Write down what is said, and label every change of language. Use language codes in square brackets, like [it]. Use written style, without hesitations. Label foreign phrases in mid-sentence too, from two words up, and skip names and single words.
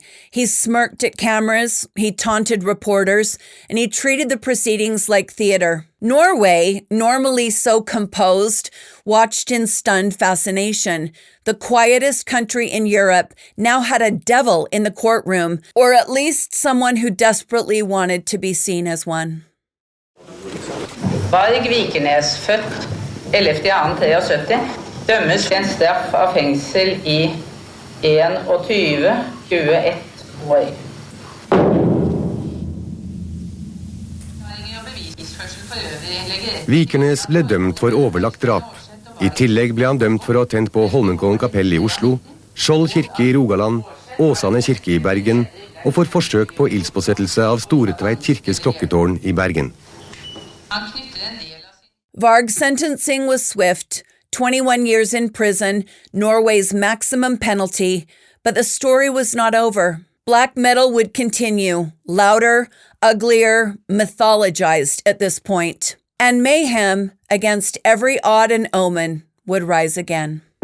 [en] He smirked at cameras, he taunted reporters, and he treated the proceedings like theater. Norway, normally so composed, watched in stunned fascination. The quietest country in Europe now had a devil in the courtroom, or at least someone who desperately wanted to be seen as one. [no] Varg Vikernes, født 11.2.73, dømmes til en straff av fengsel I 21 år. Vikernes ble dømt for overlagt drap. I tillegg ble han dømt for å ha tent på Holmenkollen kapell I Oslo, Skjold kirke I Rogaland, Åsane kirke i Bergen og for forsøk på ildspåsettelse av Storetveit kirkes klokketårn i Bergen. [en] Varg's sentencing was swift, 21 years in prison, Norway's maximum penalty, but the story was not over. Black metal would continue, louder, uglier, mythologized at this point. And Mayhem, against every odd and omen, would rise again.